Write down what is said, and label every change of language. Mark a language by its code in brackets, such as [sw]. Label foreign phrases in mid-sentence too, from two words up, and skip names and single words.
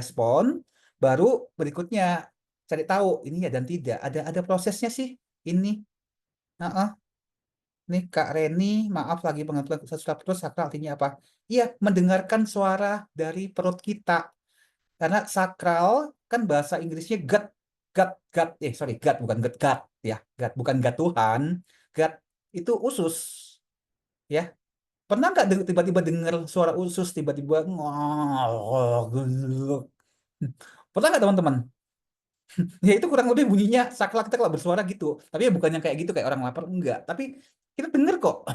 [id] Kalau udah bisa merespon, baru berikutnya cari tahu ini ya dan tidak. Ada prosesnya sih ini. Heeh. Nih Kak Reni, maaf lagi pengaturan susah terus sakral artinya apa? Iya, mendengarkan suara dari perut kita. Karena sakral kan bahasa Inggrisnya gut, gut, sorry, gut bukan gut, gut ya, gut bukan gut Tuhan, gut itu usus ya. Pernah nggak tiba-tiba dengar suara usus tiba-tiba ngol, pernah nggak teman-teman? Ya itu kurang lebih bunyinya sakral kita kalau bersuara gitu. Tapi ya bukan yang kayak gitu kayak orang lapar enggak. Tapi kita denger kok.